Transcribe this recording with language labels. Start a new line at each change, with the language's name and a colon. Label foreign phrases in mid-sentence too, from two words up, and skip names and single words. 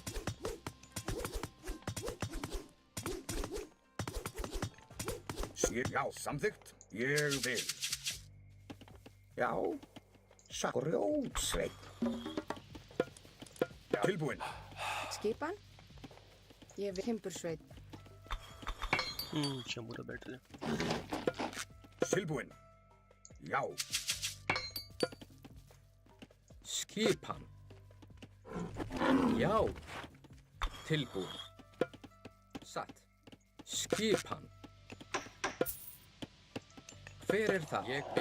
Icelandic: Já, samþykkt, ég vil. Já, grjótsveinn. Tilbúin. Skipan? Ég vil timbursveit.
Portuguese: Tinha muro aberto ali.
Icelandic: Tilbúin. Já, Skipan. Já. Tilbúin. Satt. Skipan. Hver er það? Ég vil.